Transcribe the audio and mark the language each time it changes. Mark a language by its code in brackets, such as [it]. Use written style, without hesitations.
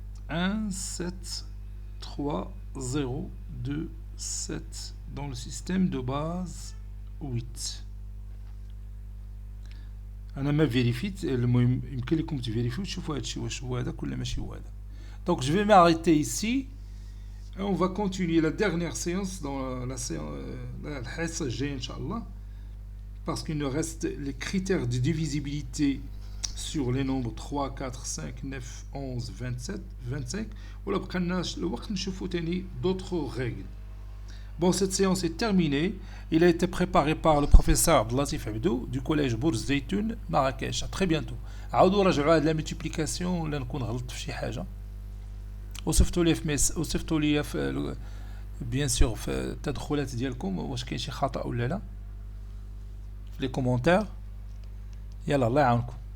[fr] 1, 7, 3, 0, 2, 7 dans le système de base 8. [ar] انا ما فيريفيت المهم يمكن لكم تفيريفيو تشوفوا هادشي واش هو هذاك ولا ماشي هو هذا. [fr] Donc je vais m'arrêter ici et on va continuer la dernière séance dans la séance [ar] الحصة الجاية ان شاء الله, [fr] parce qu'il nous reste les critères de divisibilité sur les nombres 3, 4, 5, 9, 11, 27, 25. [ar] ولا بقالناش الوقت نشوفوا تاني [fr] d'autres règles. Bon, cette séance est terminée. Il a été préparé par le professeur Abdelatif Abdou du collège Bourz Zeytoun, Marrakech. À très bientôt. [ar] عاودوا راجعوا هاد [fr] la multiplication [ar] ولا نكون غلطت في شي حاجة. وصفتوا لي في [fr] بيان سور [ar] في التدخلات ديالكم واش كاين شي خطأ ولا لا في [fr] لي كومونتير. [ar] يلا الله يعاونكم.